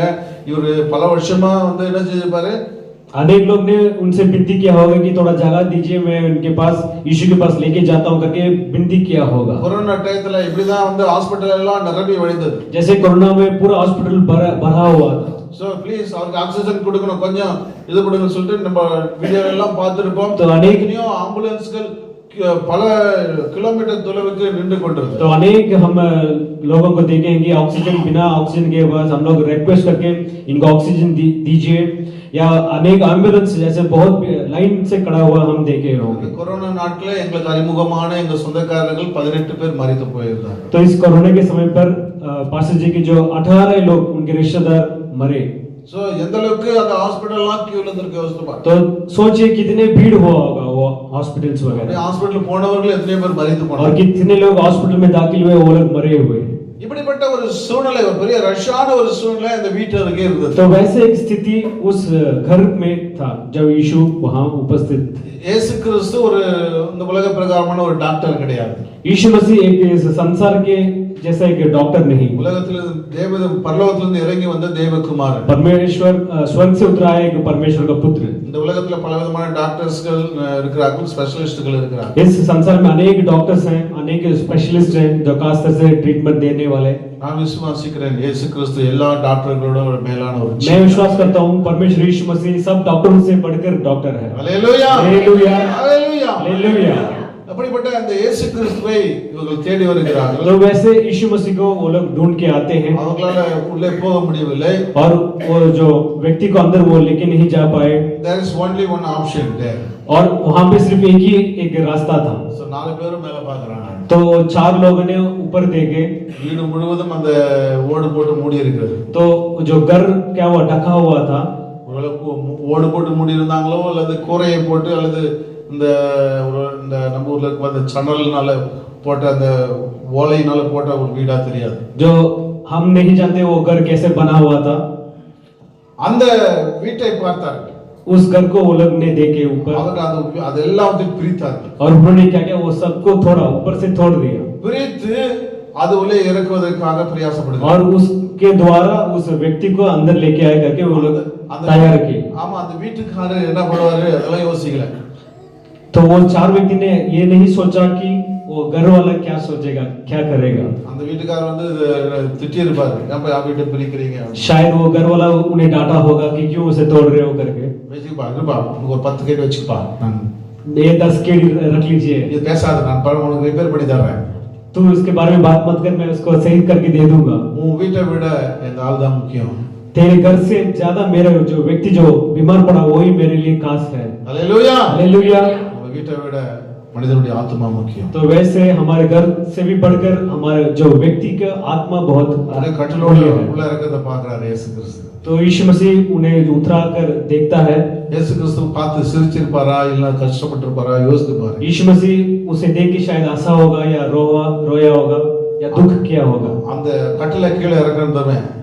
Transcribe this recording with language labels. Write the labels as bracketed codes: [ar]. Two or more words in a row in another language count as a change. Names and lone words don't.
[ta] இவர் பல வருஷமா வந்து என்ன செஞ்சிருப்பாரு, [hi] अनेक लोग ने उनसे विनती किया होगा कि थोड़ा जगह दीजिए, मैं उनके पास यीशु के पास लेके जाता हूं करके विनती किया होगा. [ta] கொரோனா டயத்துல இப்படிதான் வந்து ஹாஸ்பிடல் எல்லாம் நிரம்பி வழிந்தது. [hi] जैसे कोरोना में पूरा हॉस्पिटल भरा हुआ था. [en] So please [ta] அவருக்கு ஆக்சிஜன் கொடுக்கணும், கொஞ்சம் இது கொடுங்கன்னு சொல்லிட்டு நம்ம வீடியோ எல்லாம் பார்த்துருப்போம். [hi] तो अनेक [ta] ஆம்புலன்ஸ்கள் பல किलोमीटर தொலைவுக்கு நின்று கொண்டிருந்தது. [hi] तो अनेक हम लोगों को देखेंगे ऑक्सीजन, बिना ऑक्सीजन के पास हम लोग रिक्वेस्ट करके इनको ऑक्सीजन दीजिए, या अनेक एम्बुलेंस जैसे बहुत लाइन से खड़ा हुआ हम देखे होंगे. [ta] கொரோனா நாட்களே எங்களுக்கு அறிமுகமான எங்க சொந்தக்காரர்கள் 18 பேர் மரித்து போயிருந்தாங்க. [hi] तो इस कोरोना के समय पर पास्टर जी के जो 18 लोग उनके रिश्तेदार मरे. [ta] சோ எந்த அளவுக்கு அந்த ஹாஸ்பிடல்லாம் கியூல இருந்திருக்கு யோசிச்சு பாருங்க. [hi] तो सोचिए कितने भीड़ हुआ होगा वो हॉस्पिटल्स वगैरह. [ta] ஹாஸ்பிடல் போனவர்கள் எத்தனை பேர் மரித்து போனாங்க, [hi] और कितने लोग हॉस्पिटल में दाखिल हुए, वो लोग मरे हुए. [ta] இப்படிப்பட்ட ஒரு சூழ்நிலை, ஒரு பெரிய ரஷ்யான ஒரு சூழ்நிலை அந்த வீட்டு அருகே இருந்தது. [hi] तो वैसे एक स्थिति उस घर में था जब यीशु वहां उपस्थित थे. [ta] இயேசு கிறிஸ்து ஒரு இந்த உலக பிரகாரமான ஒரு டாக்டர் கிடையாது. [hi] यीशु मसीह एक संसार के जैसा एक डॉक्टर नहीं. [ta] உலகத்திலிருந்து பரலோகத்திலிருந்து இறங்கி வந்த தேவகுமாரன், [hi] परमेश्वर स्वर्ग से उतरा है, एक परमेश्वर का पुत्र. [ta] இந்த உலகத்துல பலவிதமான டாக்டர்ஸ்கள் இருக்கிறார்கள், ஸ்பெஷலிஸ்ட்கள் இருக்கிறார்கள். [hi] इस संसार में अनेक डॉक्टर्स हैं, अनेक स्पेशलिस्ट हैं जो खास तरह से ट्रीटमेंट देने वाले. [ta] நான் விசுவாசிக்கிறேன் இயேசு கிறிஸ்து எல்லா டாக்டர்களோட ஒரு மேலான ஒரு. [hi] मैं विश्वास करता हूं परमेश्वर यीशु मसीह सब डॉक्टरों से बढ़कर डॉक्टर है. हालेलुया, हालेलुया, हालेलुया, हालेलुया. [ta] அப்படிப்பட்ட அந்த இயேசு கிறிஸ்துவை இவர்கள் தேடி வருகிறார்கள். [hi] तो वैसे यीशु मसीह को वो लोग ढूंढ के आते हैं, [ta] அவங்களால உள்ளே போக முடியவில்லை. [hi] और वो जो व्यक्ति को अंदर वो लेके नहीं जा पाए. [en] There is only one option there. [hi] और वहां पे सिर्फ एक ही एक रास्ता था. [ta] So 4 பேரும் மேல பார்க்கறாங்க. [hi] तो 4 लोगों ने ऊपर देखे, [ta] வீடு முழுவதும் அந்த ஓடு போட்டு மூடி இருக்கிறது. [hi] तो जो घर क्या हुआ, ढका हुआ था. [ta] ஒருவேளை ஓடு போட்டு மூடி இருந்தாங்களோ, அல்லது கூரையை போட்டு, அல்லது இந்த நம்ம ஊர்ல அந்த சணல்னால போட்ட அந்த ஓலையினால போட்ட ஒரு வீடா தெரியாது. [hi] जो हम नहीं जानते वो घर कैसे बना हुआ था. [ta] அந்த வீட்டை பார்த்தார்கள். [hi] उस घर को वो लोग ने देखे ऊपर, [ta] அவங்க அதெல்லாம் வந்து பிரித்தார்கள். [hi] और उन्होंने क्या किया, वो सबको थोड़ा ऊपर से तोड़ दिया, [ta] பிரித்து அது உள்ளே இறக்குவதற்காக பிரயாசப்படுகிறார்கள். [hi] और उसके द्वारा उस व्यक्ति को अंदर लेके आए करके वो लोग तैयार किए. [ta] ஆமா, அந்த வீட்டுக்காரர் என்ன பண்ணுவாரு அதெல்லாம் யோசிக்கல. [hi] तो वो 4 व्यक्ति ने ये नहीं सोचा कि वो घर वाला क्या सोचेगा, क्या करेगा. [ta] அந்த வீட்டுக்காரர் வந்து திட்டி இருப்பாரு, ஏன் போய் வீட்டை பிரிக்கிறீங்க. [hi] शायद वो घर वाला उन्हें डांटा होगा कि क्यों उसे तोड़ रहे हो करके. [ta] வச்சுப்பா, இருப்பா, உனக்கு ஒரு 10 கேட் வச்சுப்பா, நான் [hi] ये 10 केडी रख लीजिए, [ta] இது பேசாத, நான் உனக்கு ரிப்பேர் பண்ணி தரேன். [hi] तू इसके बारे में बात मत कर, मैं उसको सही करके दे दूंगा. [ta] உன் வீட்டை விட இந்த ஆள் தான் முக்கியம். [hi] तेरे घर से ज्यादा मेरा जो व्यक्ति जो बीमार पड़ा वही मेरे लिए खास है. हालेलुया, हालेलुया. [ta] நம்ம வீட்டை விட மனிதனுடைய ஆத்மா முக்கியம். [hi] तो वैसे हमारे घर से भी बढ़कर हमारे जो व्यक्ति का आत्मा बहुत [ta] உன்னை கட்டளோட உள்ள இருக்கிறத பார்க்கறாரு இயேசு கிறிஸ்து. [hi] तो यीशु मसीह उन्हें उतरा कर देखता है. [ta] இயேசு கிறிஸ்து பார்த்து சிரிச்சிருப்பாரா இல்ல கஷ்டப்பட்டிருப்பாரா யோசித்து பாரு. [hi] यीशु मसीह उसे देख के शायद हंसा होगा या रोया होगा या दुख किया होगा. [ta] அந்த கட்டளை கீழே இறங்குறதுமே